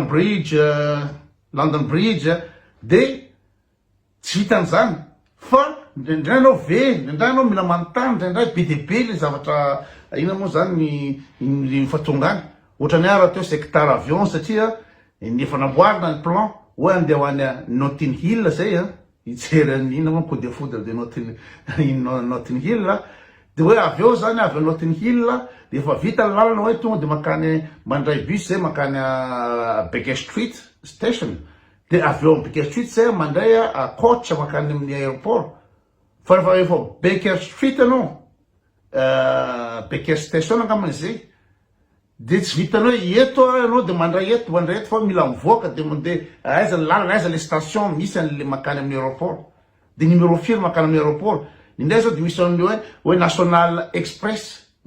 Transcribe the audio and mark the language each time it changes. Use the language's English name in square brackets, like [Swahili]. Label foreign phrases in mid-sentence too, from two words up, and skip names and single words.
[Malagasy] Bridge London Bridge de tsy vitan'izany fa ndraindray anao ndraindray anao mila manontany ndraindray be dia be le zavatra ina moa zany ny fahatonga any ohatrany raha teo [French] secteur avion [Malagasy] satria nefa namboarina ny plan hoe andeha ho any Notting Hill zay hijery ina moa [French] coup de foudre [Malagasy] de Notting Hill de hoe aveo zany avy Notting Hill de efa vita ny lalana hoe tonga de makany mandray bus zay makany Baker Street station de aveo amin'ny Baker Street zay mandray coach makany amin'ny aéroport fa rehefa efa Baker Street anao Baker Station angambany zay de tsy vitanao eto anao de mandray eto fa mila mivoaka de mandeha aiza ny lalana aiza le station misy an'le makany amin'ny aéroport de numéro firy makany amin'ny aéroport indray zao de misy an'le hoe National Express